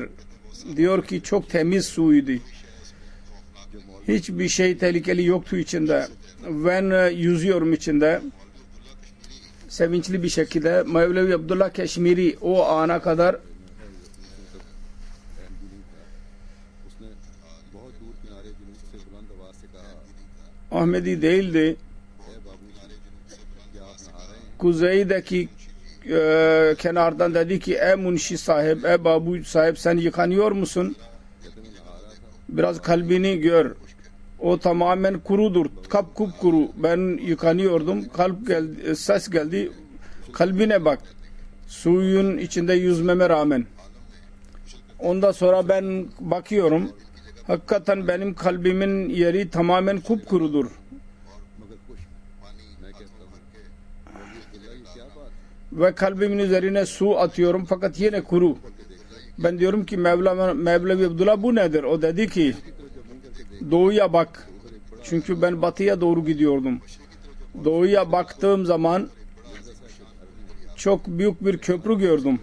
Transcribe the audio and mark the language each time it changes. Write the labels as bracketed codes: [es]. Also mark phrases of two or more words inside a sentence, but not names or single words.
[tr] Diyor ki çok temiz suydu. Hiçbir şey tehlikeli yoktu içinde. Ben yüzüyorum içinde. Sevinçli bir şekilde Mevlevi Abdullah Keşmiri o ana kadar [ur] किनारे जुनूब से बुलंद आवाज से कहा, [tr] Ahmedi değildi. [ur] "ए बाबूजी, क्या आप नहा रहे हैं?" [tr] Kuzeydeki kenardan dedi ki ey munşi sahip, ey babu sahip sen yıkanıyor musun? [ur] कहते मैं नहा रहा था। [tr] Biraz kalbini gör. O tamamen kurudur. Kupkuru. Ben yıkanıyordum. Ses geldi. Kalbine bak. Suyun içinde yüzmeme rağmen. Ondan sonra ben bakıyorum. Hakikaten benim kalbimin yeri tamamen kupkurudur. [ur] मगर खुश मैं कहता हूँ, "अब्दुल्ला, ये क्या बात है?" [tr] Ve kalbimin üzerine su atıyorum fakat yine kuru. Ben diyorum ki Mevlevi Abdullah bu nedir? O dedi ki doğuya bak. Çünkü ben batıya doğru gidiyordum. Doğuya baktığım zaman çok büyük bir köprü gördüm.